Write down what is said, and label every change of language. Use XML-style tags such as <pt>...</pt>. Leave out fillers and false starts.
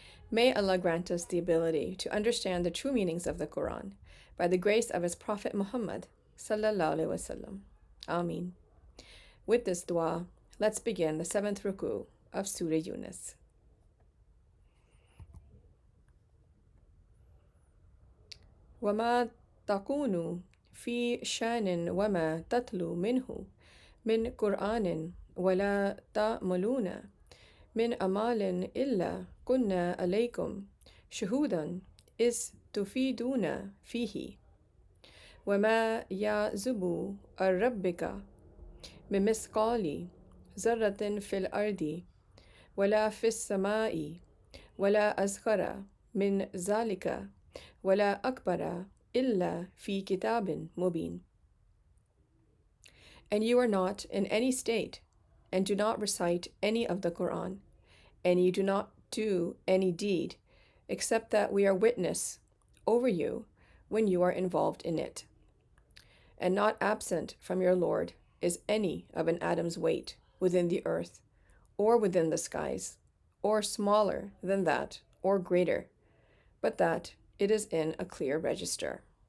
<en>May Allah grant us the ability to understand the true meanings of the Quran by the grace of His Prophet Muhammad sallallahu alaihi wasallam. Ameen. With this dua, let's begin the 7th Ruku of Surah Yunus.</en> <ar>وَمَا تَكُونُ فِي شَانٍ وَمَا تَتْلُو مِنْهُ مِنْ قُرْآنٍ وَلَا تَعْمَلُونَ مِنْ أَمَالٍ إِلَّا كُنَّا عَلَيْكُمْ شُهُودًا إِذْ تُفِيدُونَ فِيهِ وَمَا يَعْزُبُ عَنْ رَبِّكَ بمثقال ذرة في الأرض ولا في السماء ولا أصغر من ذلك ولا أكبر إلا في كتاب مبين.</ar> <en>And you are not in any state, and do not recite any of the Quran, and you do not do any deed, except that we are witness over you when you are involved in it. And not absent from your Lord is any of an atom's weight within the earth, or within the skies, or smaller than that, or greater, but that it is in a clear register.</en>